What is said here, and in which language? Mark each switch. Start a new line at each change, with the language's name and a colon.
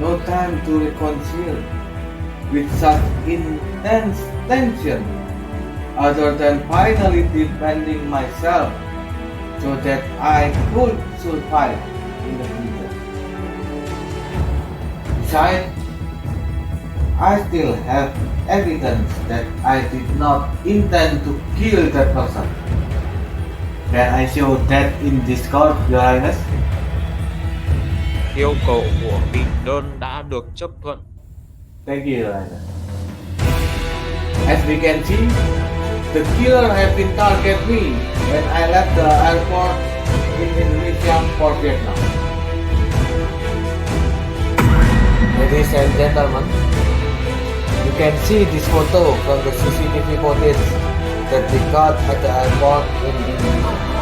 English: No time to reconcile with such intense tension other than finally defending myself so that I could survive in the future. Besides, I still have evidence that I did not intend to kill that person. Can I show that in this court, Your Highness?
Vietnamese: Yêu cầu của bị đơn đã được chấp thuận.
English: Thank you, Your Highness. As we can see, the killer has been targeting me when I left the airport in Indonesia for Vietnam. Ladies and gentlemen, you can see this photo from the CCTV footage that we got at the airport in Indonesia.